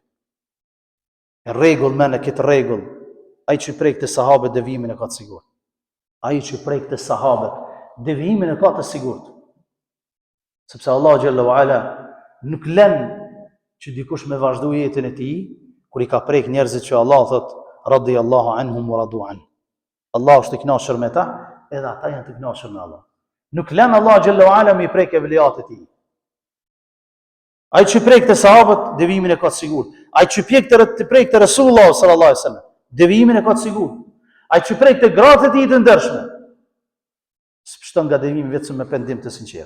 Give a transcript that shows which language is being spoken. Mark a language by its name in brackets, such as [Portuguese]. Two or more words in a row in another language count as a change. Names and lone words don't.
[Albanian] E rregull me në këtë rregull, ai që prek të sahabët devijimin e ka të sigurt. Ai që prek të sahabët devijimin e ka të sigurt. Sepse Allah [Arabic] جل وعلا [Albanian] nuk lën që dikush me vazhdu jetën e tij, kur i ka prek njerëzit që Allah thot [Arabic] رضي الله عنهم ورضوا عن. [Albanian] Allah është i kënaqur me ta, edhe ata janë të kënaqur me Allah. Nuk lën Allah [Arabic] جل وعلا [Albanian] me i prek evliat e tij. Ai që prek të sahabët devijimin e ka të sigurt. Ai që prek të Resulullah [Arabic] صلى الله عليه وسلم, [Albanian] devijimin e ka të sigurt. Ai që prek të gratë e tij të ndershme, s'pështon nga devijimi vetëm me pendim të sinqert.